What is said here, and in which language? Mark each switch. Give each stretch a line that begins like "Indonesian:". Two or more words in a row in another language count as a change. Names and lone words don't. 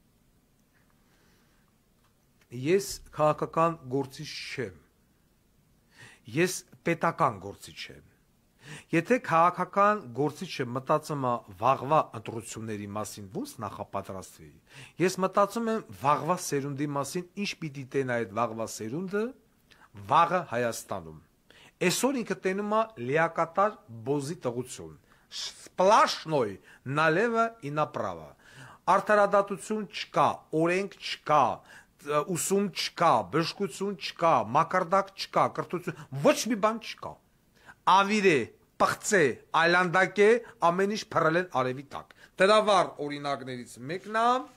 Armenian: Ես քաղաքական գործիչ չեմ։ Ես պետական գործիչ եմ։ Եթե քաղաքական գործիչը մտածում է վաղվա ընտրությունների մասին, ոնց նախապատրաստվի։ Ես մտածում եմ վաղվա սերունդի մասին, ինչ պիտի տենա այդ վաղվա սերունդը վաղը Հայաստանում։ Այսօր ինքը տենում է լիակատար բոզի տղություն։
Russian: Сплошной налево и направо։
Armenian: Արդարադատություն չկա, օրենք չկա, ուսում չկա, բժշկություն չկա, մակարդակ չկա, կրթություն, ոչ մի բան չկա։ Ավիրե, պղծե, այլանդակե, ամեն ինչ փռել են արևի տակ։ Դրավար օրինակներից մեկն է